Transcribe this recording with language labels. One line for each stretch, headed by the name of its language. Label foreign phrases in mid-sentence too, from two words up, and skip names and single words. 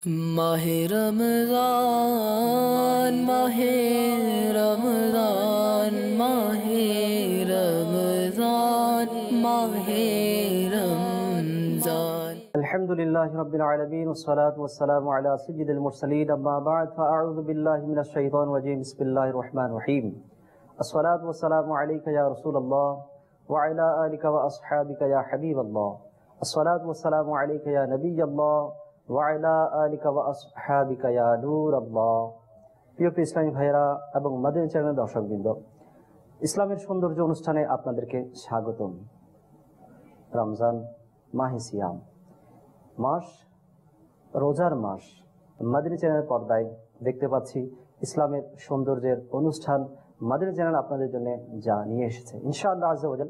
Hindi: माहे रमज़ान माहे रमज़ान माहे रमज़ान माहे रमज़ान।
Arabic: الحمد لله رب العالمين والصلاة والسلام على سيد المرسلين أما بعد فأعوذ بالله من الشيطان الرجيم بسم الله الرحمن الرحيم. الصلاة والسلام عليك يا رسول الله وعلى آلك وأصحابك يا حبيب الله. الصلاة والسلام عليك يا نبي الله وعلى آلك وأصحابك يا نور الله.
Bangla: প্রিয় ইসলামী ভাইরা এবং মাদানী চ্যানেলের দর্শকবৃন্দ, ইসলামের সৌন্দর্য অনুষ্ঠানে আপনাদেরকে স্বাগতম। রমজান মাহে সিয়াম মাস, রোজার মাস। মাদানী চ্যানেলের পর্দায় দেখতে পাচ্ছি ইসলামের সৌন্দর্যের অনুষ্ঠান মাদানী চ্যানেল আপনাদের জন্য যা নিয়ে এসেছে
Arabic: إن شاء الله عز وجل.